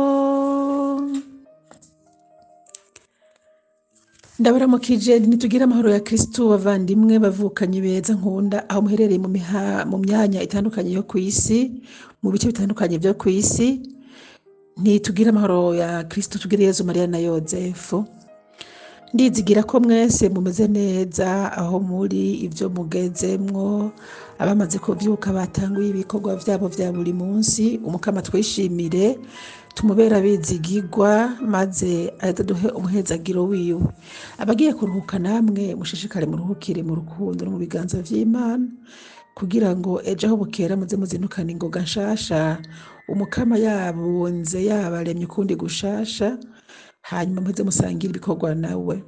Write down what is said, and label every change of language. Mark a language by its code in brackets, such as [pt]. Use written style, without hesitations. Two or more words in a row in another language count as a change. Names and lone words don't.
[rn] Ndabaramukije nitugire amahoro ya Kristo, bavandimwe bavukanye beza nkunda, aho muherereye mu myanya itandukanye yo ku isi, mu bice bitandukanye byo ku isi. Nitugire amahoro ya Kristo, tugire Yezu Mariya na Yozefu. Ndizigira ko mwese mumeze neza aho muri, ibyo mugezemwo, abamaze kuvyuka batanguye ibikorwa vyabo vya buri munsi. Umukama twishimire, tumubera bizigirwa, maze aduhe umuhezagiro wiwe. Abagiye kuruhuka namwe mushishikare muruhukire mu rukundo no mu biganza vy'Imana, kugira ngo ejo aho bukera muze muzinukana ingoga nshasha, umukama yabunze yabaremye ukundi gushasha, hanyuma muze musangira ibikorwa nawe.